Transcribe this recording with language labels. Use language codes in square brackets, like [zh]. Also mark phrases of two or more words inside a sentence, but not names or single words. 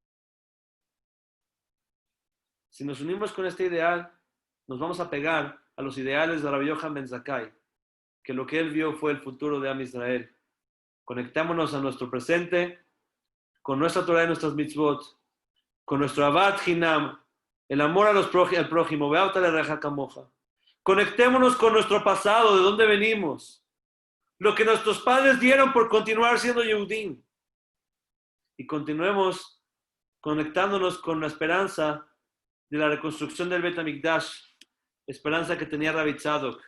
[es] Si nos unimos con este ideal, nos vamos a pegar a los ideales de Rabbi Yochanan ben Zakkai, que lo que él vio fue el futuro de Am Israel. Conectémonos a nuestro presente, con nuestra Torah y nuestras mitzvot, con nuestro [he] אהבת חינם, [es] el amor al prójimo, [he] ואהבת לרעך כמוך. [es] Conectémonos con nuestro pasado, de dónde venimos, lo que nuestros padres dieron por continuar siendo Yehudim. Y continuemos conectándonos con la esperanza de la reconstrucción del Beit HaMikdash, esperanza que tenía Rabbi Tzadok.